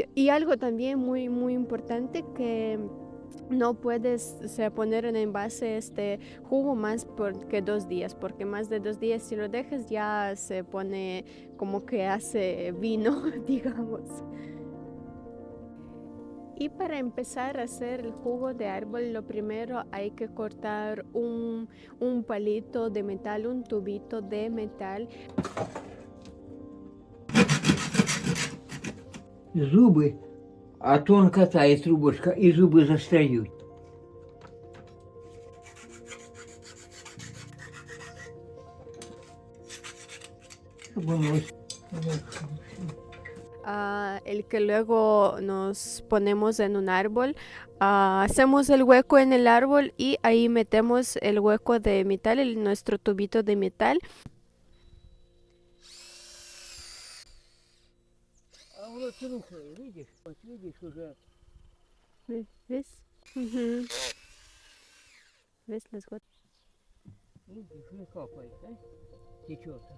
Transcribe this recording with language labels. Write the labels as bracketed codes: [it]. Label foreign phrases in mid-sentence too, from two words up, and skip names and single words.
[es] Y algo también muy muy importante que no puedes poner en envase este jugo más que 2 días, porque más de 2 días si lo dejas ya se pone como que hace vino, digamos. Y para empezar a hacer el jugo de árbol, lo primero hay que cortar un palito de metal, un tubito de metal. [ru] Зубы, а тонкота и трубочка, и зубы застряют. Чтобы оно [es] El que luego nos ponemos en un árbol, hacemos el hueco en el árbol y ahí metemos el hueco de metal, nuestro tubito de metal. [ru] А оно трухлое, видишь? Вот видишь уже. [es] ¿Ves? Ujú. ¿Ves las gotas? [ru] Видишь, не капает, а? Течет.